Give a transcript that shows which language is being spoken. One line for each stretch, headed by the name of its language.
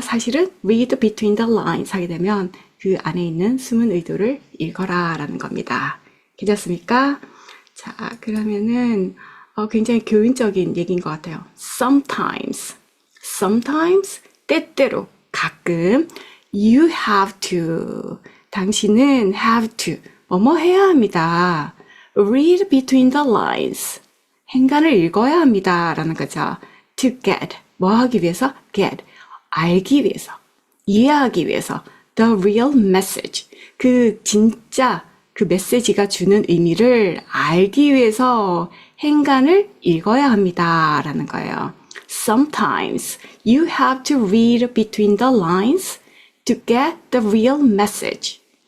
Korean: 사실은 read between the lines 하게 되면 그 안에 있는 숨은 의도를 읽어라 라는 겁니다. 괜찮습니까? 자, 그러면은 굉장히 교훈적인 얘기인 것 같아요. Sometimes, 때때로, 가끔, you have to, 당신은 have to, 뭐뭐 해야 합니다. read between the lines, 행간을 읽어야 합니다. 라는 거죠. to get, 뭐 하기 위해서? get, 알기 위해서, 이해하기 위해서, the real message, 그 진짜 그 메시지가 주는 의미를 알기 위해서 행간을 읽어야 합니다. 라는 거예요.
English: Sometimes you have to read between the lines to get the real message.